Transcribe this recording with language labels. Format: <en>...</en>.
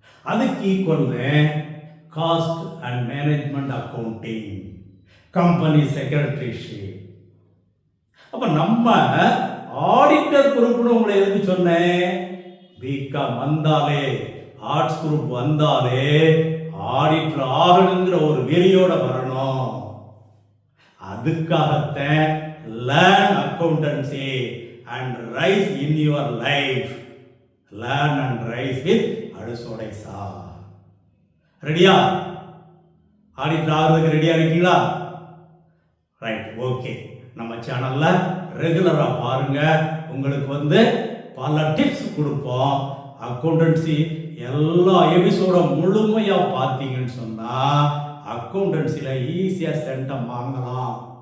<ta>அதுக்கு</ta> <en>Equal cost and management accounting, company secretaryship.</en> <ta>அப்போ நம்ம ஆடிட்டர் குரூப்னு உங்களை எதுக்கு சொன்னேன்? பிகாம் வந்தாலே, ஆர்ட்ஸ் குரூப் வந்தாலே ஆடிட்டர் ஆகணுங்கிற ஒரு வெறியோட வரணும். அதுக்காகத்தான்</ta> <en>Learn accountancy and rise in your life. Learn and rise with Adusode Sir.</en> <ta>ரெடியா? ஆடிட்டர் ஆகிறதுக்கு ரெடியாக இருக்கீங்களா? Right, okay. நம்ம சேனலில் ரெகுலராக பாருங்கள். உங்களுக்கு பல டிப்ஸ் கொடுப்போம். அக்கௌண்டன்சி எல்லா எபிசோட முழுமையாக பார்த்தீங்கன்னு சொன்னால் அக்கௌண்டன்சியில் ஈஸியாக சென்டம் வாங்கலாம்.</ta>